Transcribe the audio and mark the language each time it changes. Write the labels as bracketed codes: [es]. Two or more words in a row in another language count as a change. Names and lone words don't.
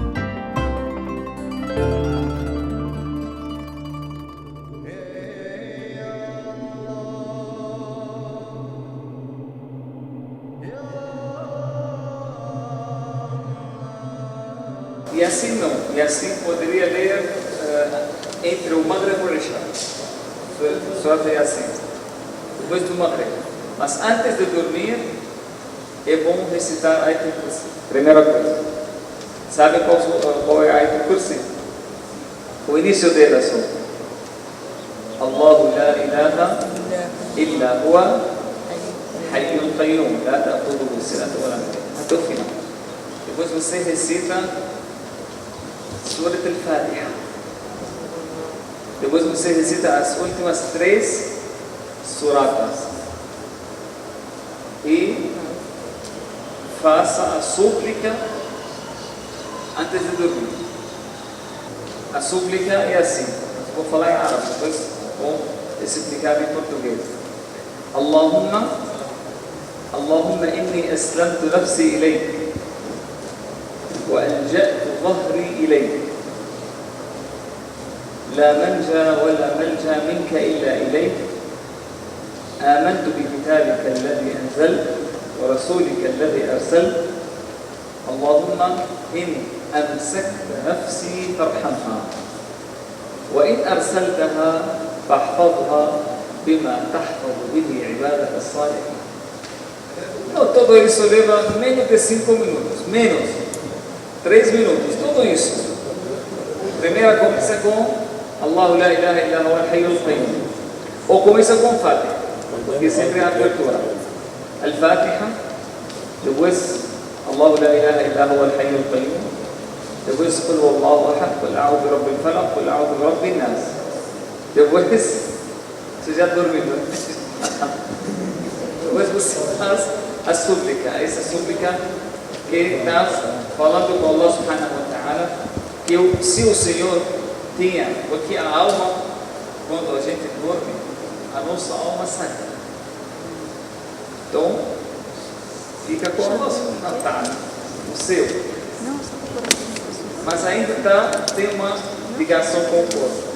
[pt] E assim não, e assim poderia ler entre o Maghrib e o Isha. Surat Yasin, depois do Maghrib. Mas antes de dormir, é bom recitar Ayat al-Kursi. Primeira coisa. Sabe qual é a Ayat al-Kursi? O início dela só. [ar] الله لا إله إلا هو الحي القيوم لا تأخذه سنة ولا نوم. [pt] Até o final. Depois você recita Surat al-Fatiha. Depois você recita as últimas 3 suratas. E faça a súplica antes de dormir. A súplica é assim. Vou falar em árabe, depois vou explicar em português. [ar] اللهم إني أسلمت نفسي إليك وألجأت ظهري إليك لا منجا ولا ملجا منك إلا إليك آمنت بكتابك الذي أنزلت ورسولك الذي أرسلت اللهم إن أمسكت نفسي فارحمها وإن أرسلتها فاحفظها بما تحفظ به عبادك الصالحين. [pt] No, todo isso leva menos de 5 minutos, menos 3 minutos, tudo isso. Primeiro começa com [ar] الله لا إله إلا هو الحي القيوم. [pt] Ou começa com Fatiha, porque sempre é a abertura. Al-Fatiha, depois [ar] الله لا إله إلا هو الحي القيوم. Depois قل هو الله أحد، قل أعوذ برب الفلق، قل أعوذ برب الناس. [pt] Depois você já dormiu. Depois você faz a súplica. Essa súplica que está falando com [ar] الله سبحانه وتعالى, [pt] que se o Senhor tinha, porque a alma, quando a gente dorme, a nossa alma sai. Então, fica com o nosso Natal, o seu. Mas ainda tem uma ligação com o corpo.